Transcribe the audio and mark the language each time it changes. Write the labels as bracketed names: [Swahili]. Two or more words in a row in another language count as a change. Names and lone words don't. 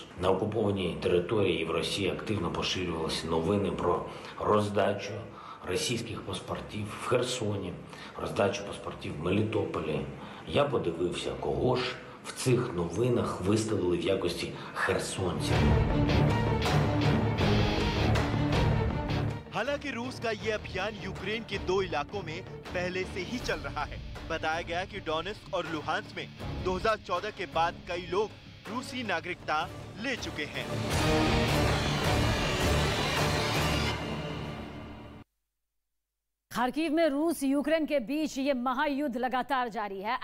[Ukrainian] На окупованій території в Росії активно поширювалися новини про роздачу російських паспортів в Херсоні, роздачу паспортів в Мелітополі. Я подивився, кого ж в цих новинах виставили в якості херсонців. [Hindi] हालांकि रूस का ये अभियान यूक्रेन के 2 इलाकों में पहले से ही चल रहा है। बताया गया कि डोनेट्स्क और लुहांस्क में 2014 के बाद कई लोग रूसी नागरिकता ले चुके हैं। खार्किव में रूस यूक्रेन के बीच ये महायुद्ध लगातार जारी है।